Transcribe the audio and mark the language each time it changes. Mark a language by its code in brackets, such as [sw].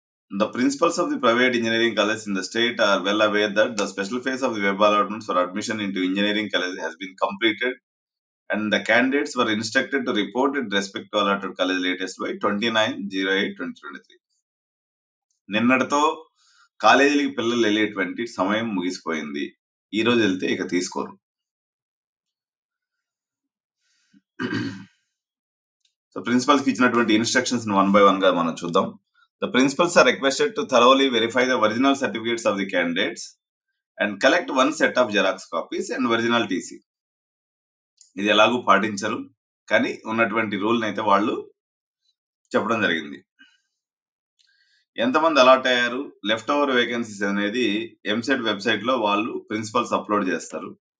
[en] The principals of the private engineering colleges in the state are well aware that the special phase of the web allotments for admission into engineering colleges has been completed and the candidates were instructed to report with respect to allotted college latest by 29/08/2023. [te] నిన్నటితో కాలేజీలకి పిల్లలు వెళ్ళేటువంటి సమయం ముగిసిపోయింది. ఈ రోజు వెళ్తే ఇక తీసుకోరు. సో ప్రిన్సిపల్స్ కి ఇచ్చినటువంటి ఇన్స్ట్రక్షన్స్ వన్ బై వన్ గా మనం చూద్దాం. [en] The principals are requested to thoroughly verify the original certificates of the candidates and collect one set of Xerox copies and original TC. [te] ఇది ఎలాగూ పాటించరు, కానీ ఉన్నటువంటి రూల్ అయితే వాళ్ళు చెప్పడం జరిగింది. ఎంతమంది అలాట్ అయ్యారు, లెఫ్ట్ ఓవర్ వేకెన్సీస్ అనేది ఎంసెట్ వెబ్సైట్ లో వాళ్ళు ప్రిన్సిపల్స్ అప్లోడ్ చేస్తారు.